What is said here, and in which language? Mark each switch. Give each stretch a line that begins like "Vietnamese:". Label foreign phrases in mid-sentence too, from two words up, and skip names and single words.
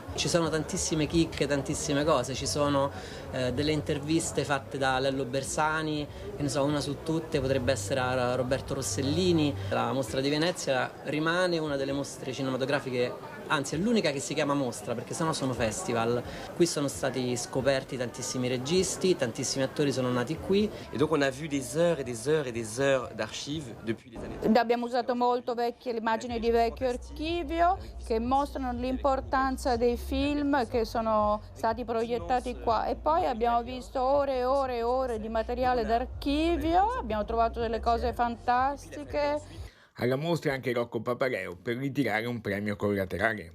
Italian: Ci sono tantissime chicche, tantissime cose, ci sono delle interviste fatte da Lello Bersani, che ne so, una su tutte potrebbe essere a Roberto Rossellini. La Mostra di Venezia rimane una delle mostre cinematografiche, anzi è l'unica che si chiama mostra, perché sennò sono festival. Qui sono stati scoperti tantissimi registi, tantissimi attori sono nati qui.
French: E donc on a vu des heures et des heures et des heures d'archives depuis les années.
Italian: Abbiamo usato molto le immagini di vecchio archivio che mostrano l'importanza dei film che sono stati proiettati qua, e poi abbiamo visto ore e ore e ore di materiale d'archivio, abbiamo trovato delle cose fantastiche. Alla mostra anche Rocco Papareo per ritirare un premio collaterale.